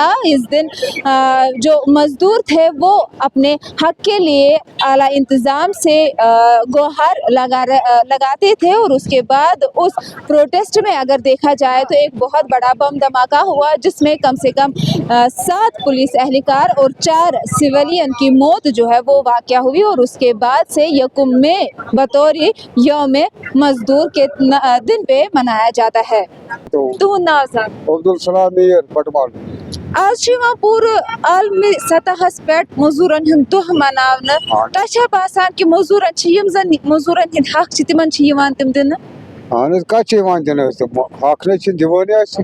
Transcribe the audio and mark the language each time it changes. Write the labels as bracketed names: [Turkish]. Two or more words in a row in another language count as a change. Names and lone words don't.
[Urdu] اس دن جو مزدور تھے وہ اپنے حق کے لیے اعلیٰ انتظام سے گوہر لگاتے تھے اور اس کے بعد اس پروٹیسٹ میں اگر دیکھا جائے تو ایک بہت بڑا بم دھماکہ ہوا جس میں کم سے کم 7 پولیس اہلکار اور 4 سویلین کی موت جو ہے وہ واقع ہوئی. اور اس کے بعد سے 1 مئی بطور یوم مزدور کے دن پہ منایا جاتا ہے. [Kashmiri] تہنٛد ناو سا؟ عبدالسلام میٖر بٹمال. آج چھُ یِوان پوٗرٕ عالمی سطحس پٮ۪ٹھ مزوٗرن ہُنٛد دۄہ مناونہٕ. تۄہہِ چھا باسان کہِ مزوٗرن چھِ یِم زن مزوٗرن ہٕنٛدۍ حق چھِ تِمن چھِ یِوان تِم دِنہٕ؟ اہن حظ کتھ چھِ یِوان دِنہٕ أسۍ تِم حق نَے چھِنہٕ دِوٲنی اَسہِ.